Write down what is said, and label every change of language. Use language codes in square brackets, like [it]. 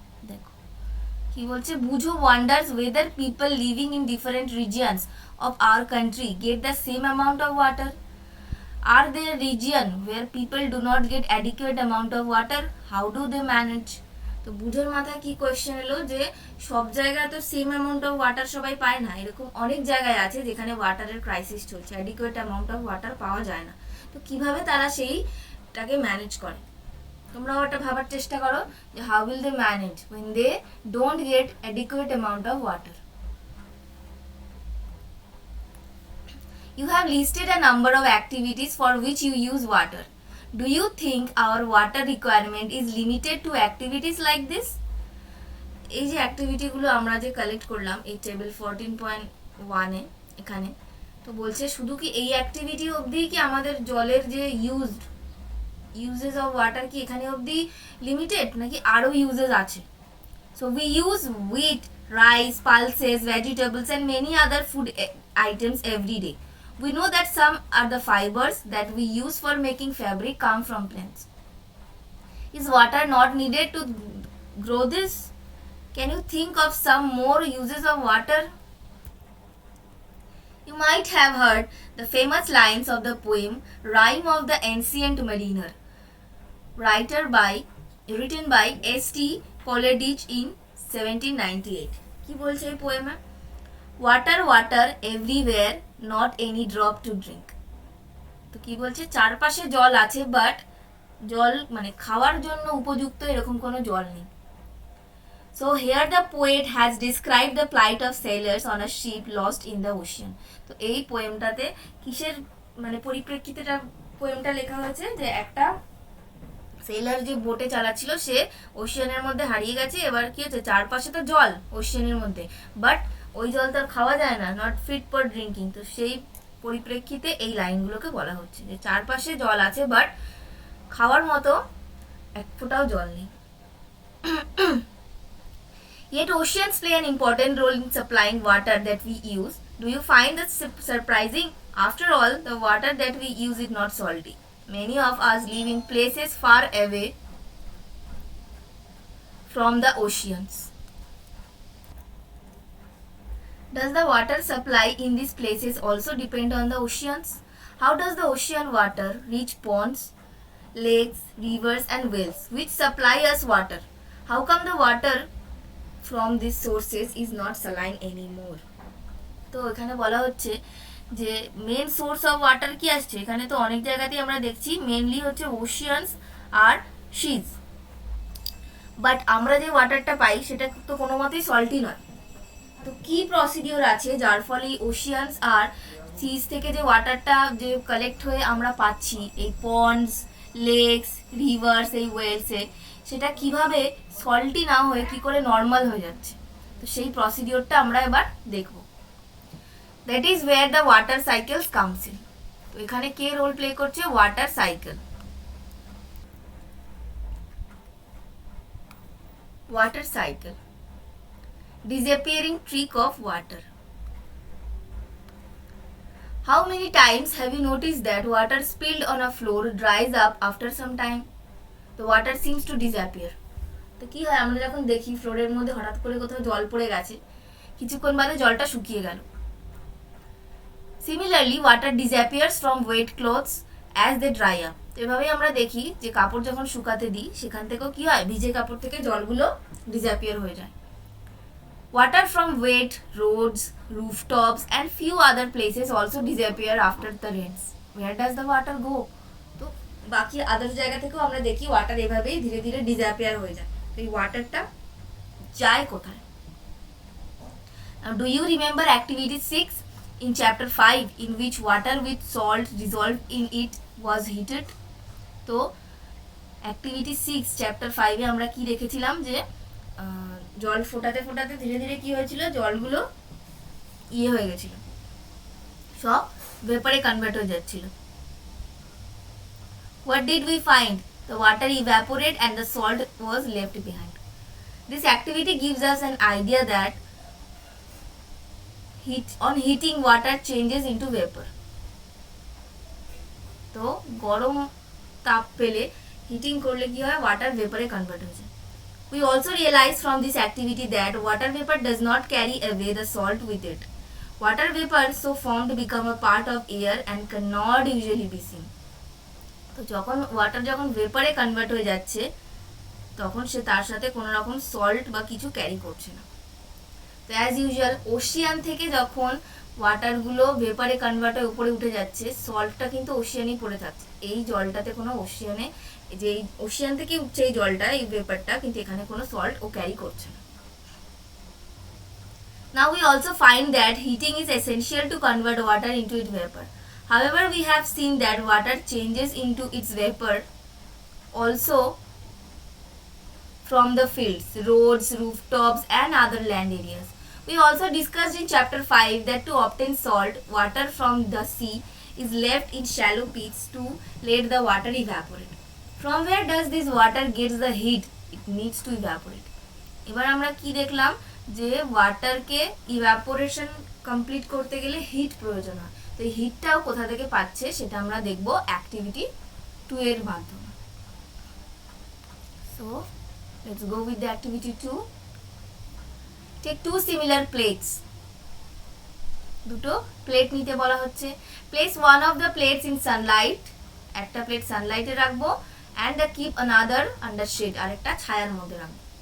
[bn] দেখো কি বলছে, [en] Boojho wonders whether people living in different regions of our country get the same amount of water. Are there regions where people do not get adequate amount of water? How do they manage? [bn] তো বুঝোর মাথায় কি question এলো যে সব জায়গায় তো [en] same amount of water [bn] সবাই পায় না, এরকম অনেক জায়গায় আছে যেখানে ওয়াটারের ক্রাইসিস চলছে, [en] adequate amount of water [bn] পাওয়া যায় না। তো কিভাবে তারা সেইটাকে ম্যানেজ করে, তোমরাও এটা ভাবার চেষ্টা করো যে [en] How will they manage when they don't get adequate amount of water. You have listed a number of activities for which you use water. Do you think our water requirement is limited to activities like this? [bn] এই যে অ্যাক্টিভিটিগুলো আমরা যে collect করলাম এই table 14.1 এ এখানে, তো বলছে শুধু কি এই অ্যাক্টিভিটি অবধি কি আমাদের জলের যে [en] uses of water [bn] কি এখানে অবধি লিমিটেড নাকি আরও ইউজেস আছে। [en] So we use wheat, rice, pulses, vegetables and many other food items every day. We know that some are the fibers that we use for making fabric come from plants. Is water not needed to grow this? Can you think of some more uses of water? You might have heard the famous lines of the poem Rhyme of the Ancient Mariner, written by S.T. Coleridge in 1798. [bn] কি বলছে এই পোয়েমে, [en] Water water everywhere not any drop to drink. [bn] তো কি বলছে চারপাশে জল আছে but জল মানে খাওয়ার জন্য উপযুক্ত এরকম কোনো জল নেই। [en] So here the poet has describe the plight of sailors on a ship lost in the ocean. [bn] তো এই পোয়েমটাতে কিসের মানে পরিপ্রেক্ষিতে পোয়েমটা লেখা হয়েছে যে একটা সেলার যে বোটে চালাচ্ছিল সে ওশিয়ানের মধ্যে হারিয়ে গেছে, এবার কি হচ্ছে চারপাশে তো জল ওশিয়ানের মধ্যে বাট ওই জল তো আর খাওয়া যায় না, [en] Not fit for drinking. [bn] তো সেই পরিপ্রেক্ষিতে এই লাইনগুলোকে বলা হচ্ছে যে চারপাশে জল আছে বাট খাওয়ার মতো এক ফোঁটাও জল নেই। [en] Yet oceans play an important role in supplying water that we use. Do you find that surprising? After all, the water that we use is not salty. Many of us live in places far away from the oceans. Does the water supply in these places also depend on the oceans? How does the ocean water reach ponds, lakes, rivers and wells which supply us water? How come the water from these sources is not saline anymore? [bn] তো এখানে বলা হচ্ছে যে [en] main source of water [bn] কি আসছে, এখানে তো অনেক জায়গাতেই আমরা দেখছি মেনলি হচ্ছে ওশিয়ানস আর সিজ, বাট আমরা যে ওয়াটারটা পাই সেটা তো কোনো মতেই সল্টি নয়। তো কি প্রসিডিওর আছে যার ফলে ওশিয়ানস আর সিজ থেকে যে ওয়াটারটা যে কালেক্ট হয়ে আমরা পাচ্ছি এই পন্ডস, লেকস, রিভার্স, এই ওয়েলসে, সেটা কিভাবে সল্টি না হয়ে কি করে নর্মাল হয়ে যাচ্ছে, তো সেই প্রসিডিওরটা আমরা এবার দেখব। [en] That is where the water cycles comes in. [bn] তো এখানে কে রোল প্লে করছে? Water cycle. [en] Water cycle, disappearing trick of water. How many times have you noticed that water spilled on a floor dries up after some time? The water seems to disappear. [bn] তো কি হয়, আমরা যখন দেখি ফ্লোরের মধ্যে হঠাৎ করে কোথাও জল পড়ে গেছে, কিছুক্ষণ বাদে জলটা শুকিয়ে গেল। [en] Similarly, water disappears from wet clothes as they dry up. [bn] তো এভাবেই আমরা দেখি যে কাপড় যখন শুকাতে দিই সেখান থেকেও কি হয়, ভিজে কাপড় থেকে জলগুলো ডিসঅ্যাপিয়ার হয়ে যায়। [en] Water from wet roads, rooftops and few other places also disappear after the rains. Where does the water go? [bn] তো বাকি আদার জায়গা থেকেও আমরা দেখি ওয়াটার এভাবেই ধীরে ধীরে ডিসঅ্যাপিয়ার হয়ে যায়। তো এই ওয়াটারটা যায় কোথায়? [en] Now, do you remember activity 6 in chapter 5 in which water with salt dissolved in it was heated? [bn] তো activity 6 chapter 5 এ আমরা কি দেখেছিলাম যে জল ফোটাতে ফোটাতে ধীরে ধীরে কি হয়েছিল, জলগুলো হয়ে গেছিল, সব ভেপারে কনভার্ট হয়ে যাচ্ছিল। [en] What did we find? The water evaporated and the salt was left behind. This activity gives us an idea that on heating water changes into vapor. [bn] তো গরম তাপ পেলে হিটিং করলে কি হয়, ওয়াটার ভেপারে কনভার্ট হয়ে যায়। [en] We also realize from this activity that water vapor does not carry away the salt with it. Water vapor so formed become a part of air and cannot usually be seen. [bn] তো যখন water যখন ভেপারে convert হয়ে যাচ্ছে তখন সে তার সাথে কোনো রকম সল্ট বা কিছু ক্যারি করছে না। তো [en] as usual [bn] ওশিয়ান থেকে যখন ওয়াটারগুলো ভেপারে কনভার্ট হয়ে উপরে উঠে যাচ্ছে, সল্টটা কিন্তু ওশিয়ানেই পড়ে থাকছে। এই জলটাতে কোনো ওশিয়ানে, যে ওশিয়ান থেকে উঠছে এই জলটা, এই ভেপারটা, কিন্তু এখানে কোনো সল্ট ও ক্যারি করছে না। [en] Now we also find that heating is essential to convert water into its vapor. However, we have seen that water changes into its vapor also from the fields, roads, rooftops and other land areas. We also discussed in chapter 5 that to obtain salt water from the sea is left in shallow pits to let the water evaporate. From where does this water gets the heat it needs to evaporate? [bn] এবার আমরা কি দেখলাম যে ওয়াটারকে evaporation complete করতে গেলে hit প্রয়োজন হয়। তো এই হিটটাও কোথা থেকে পাচ্ছে সেটা আমরা দেখব অ্যাক্টিভিটি 2 এর মাধ্যমে। [en] So let's go with the activity 2. Take 2 similar plates. [bn] দুটো প্লেট নিতে বলা হচ্ছে। [en] Place one of the plates in sunlight. [bn] একটা প্লেট সানলাইটে রাখবো [en] and keep another under shade, [bn] আর একটা ছায়ার মধ্যে রাখবো।